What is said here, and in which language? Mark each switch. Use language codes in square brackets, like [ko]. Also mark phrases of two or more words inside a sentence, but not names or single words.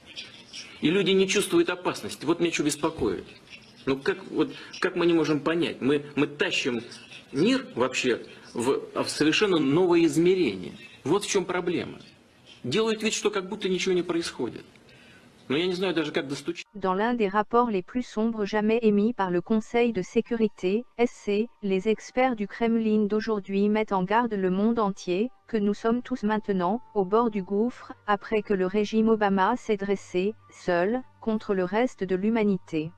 [ru] И люди не чувствуют опасности. Вот меня что беспокоит. Ну как мы не можем понять? Мы тащим мир вообще в совершенно новое измерение. Вот в чем проблема. Делают вид, что как будто ничего не происходит. Но я не знаю даже, как достучаться. [fr] Dans l'un des rapports les plus sombres jamais émis par le Conseil de sécurité, SC, les experts du Kremlin d'aujourd'hui mettent en garde le monde entier, que nous sommes tous maintenant, au bord du gouffre, après que le régime Obama s'est dressé, seul, contre le reste de l'humanité.